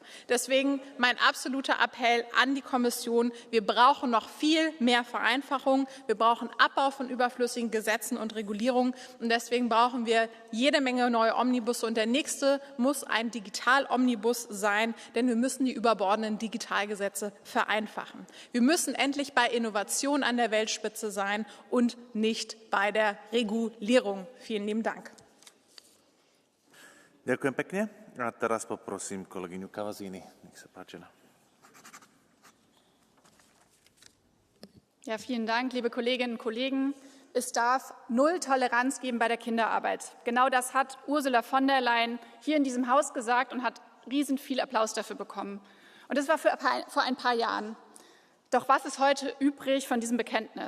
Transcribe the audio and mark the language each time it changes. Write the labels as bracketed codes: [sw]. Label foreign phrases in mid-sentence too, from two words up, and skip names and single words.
[de] Deswegen mein absoluter Appell an die Kommission, wir brauchen noch viel mehr Vereinfachung, wir brauchen Abbau von überflüssigen Gesetzen und Regulierungen und deswegen brauchen wir jede Menge neue Omnibusse und der nächste muss ein Digital-Omnibus sein, denn wir müssen die überbordenden Digitalgesetze vereinfachen. Wir müssen endlich bei Innovation an der Weltspitze sein und nicht bei der Regulierung. Vielen lieben Dank. [sk] Ďakujem pekne. A teraz poprosím kolegyňu Kavazini. Nech sa páči. [de] Ja, vielen Dank, liebe Kolleginnen und Kollegen. Es darf null Toleranz geben bei der Kinderarbeit. Genau das hat Ursula von der Leyen hier in diesem Haus gesagt und hat riesen viel Applaus dafür bekommen. Und das war vor ein paar Jahren. Doch was ist heute übrig von diesem Bekenntnis?